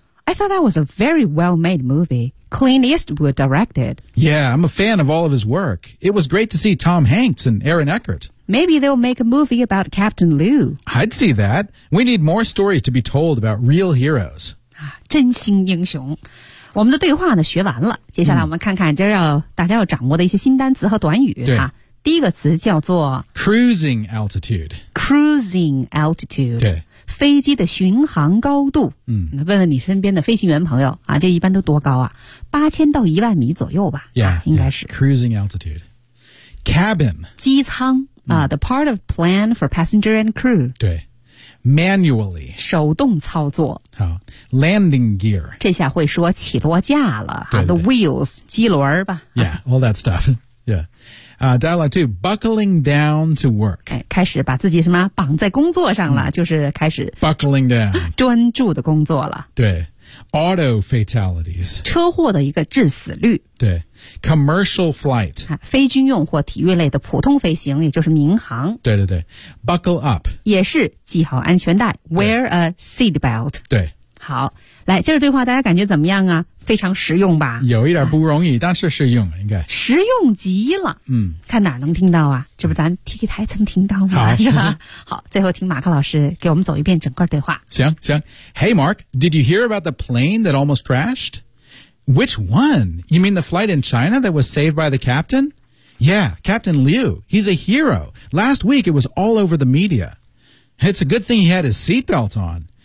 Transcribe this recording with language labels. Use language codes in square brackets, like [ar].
[en] I thought that was a very well-made movie. Clint Eastwood directed. Yeah, I'm a fan of all of his work. It was great to see Tom Hanks and Aaron Eckhart. Maybe they'll make a movie about Captain Lou. I'd see that. We need more stories to be told about real heroes. [zh] 真心英雄。我们的对话呢学完了。接下来我们看看今儿要大家要掌握的一些新单词和短语。对。第一个词叫做 [en] Cruising altitude. Cruising altitude. [zh] 对。飞机的巡航高度，嗯，问问你身边的飞行员朋友啊，这一般都多高啊？ 8000到10000米左右吧， [en] yeah, [zh] 应该是。 [en] Yeah, cruising altitude, cabin, [zh] 机舱啊、， [en] the part of plane for passenger and crew. 对 ，manually, [zh] 手动操作。 [en] 好 ，landing gear, [zh] 这下会说起落架了，对对对 [en] the wheels, [zh] 机轮吧。 [en] Yeah, all that stuff. Yeah. Dialogue 2, buckling down to work. [zh] 开始把自己什么绑在工作上了、就是开始 [en] buckling down, [zh] 专注的工作了。 [en] 对 auto fatalities, [zh] 车祸的一个致死率。 [en] 对 commercial flight,、 [zh] 非军用或体育类的普通飞行，也就是民航。对对对 buckle up, 也是系好安全带 [en] wear a seat belt。 [zh] 对好来接着对话大家感觉怎么样啊非常实用吧有一点不容易、但是实用应该实用极了嗯看哪能听到啊这不咱 TK 台曾听到吗好是吧好最后听马克老师给我们走一遍整个对话 [en] 行行 Hey Mark, did you hear about the plane that almost crashed? Which one? You mean the flight in China that was saved by the captain? Yeah, Captain Liu, he's a hero. Last week it was all over the media. It's a good thing he had his seatbelt on.